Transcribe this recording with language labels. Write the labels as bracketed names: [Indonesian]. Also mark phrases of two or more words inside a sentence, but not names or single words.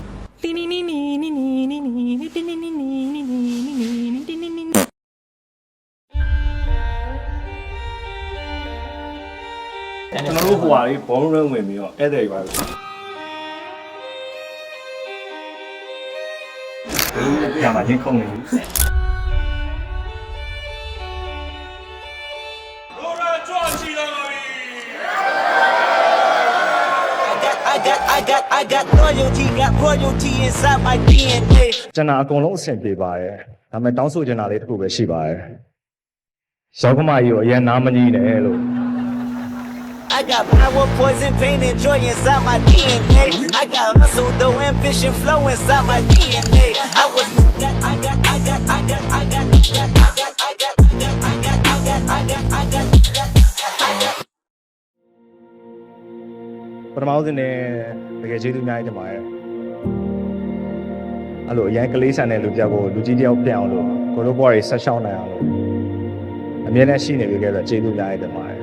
[Burmese] ကျွန်တော်တို့ဟိုဟာလေးဘုံရုံးဝင်ပြီးတော့ဧည့်သည်ပါလို့ညမှာချင်းခုံနေပြီ [English] I got loyalty, got royalty inside my DNA. [Burmese] ကျွန်တော်အကုန်လုံးအဆင်ပြေပါတယ်ဒါပေမဲ့တောင်းဆိုချင်တာလေးတစ်ခုပဲရှိပါတယ်ရောက်ကမကြီးကိုအရင်နားမကြီးနဲ့လို့ [English] I got power, poison, pain, and joy inside my DNA. I got hustle, though, ambition, flow inside my DNA. I was I got [Burmese] ပထမဦးစဉ်နဲ့တကယ်ကျေးဇူးအများကြီးတင်ပါတယ်အဲ့လိုအရင်ကလေးဆန်တဲ့လူပြောက်ကိုလူကြီးတယောက်ပြန်အောင်လို့ကိုတို့ဘွားတွေဆက်ရှောင်းနိုင်အောင်လို့အမြဲတမ်းရှိနေပြီခဲ့တော့ကျေးဇူးအများကြီးတင်ပါတယ်